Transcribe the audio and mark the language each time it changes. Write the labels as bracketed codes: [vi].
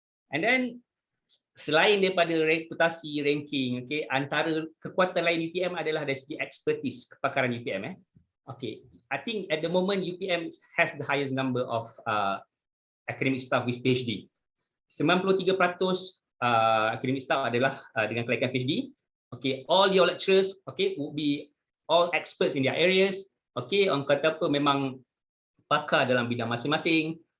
[en] And then [ms] selain daripada reputasi, ranking, okay, antara kekuatan lain UPM adalah dari segi expertise, kepakaran UPM. [en] Okay, I think at the moment UPM has the highest number of academic staff with PhD. [ms] 93% [en] academic staff [ms] adalah dengan kelaikan PhD. [en] Okay, all your lecturers, okay, would be all experts in their areas. [ms] Okay, orang kata memang pakar dalam bidang masing-masing.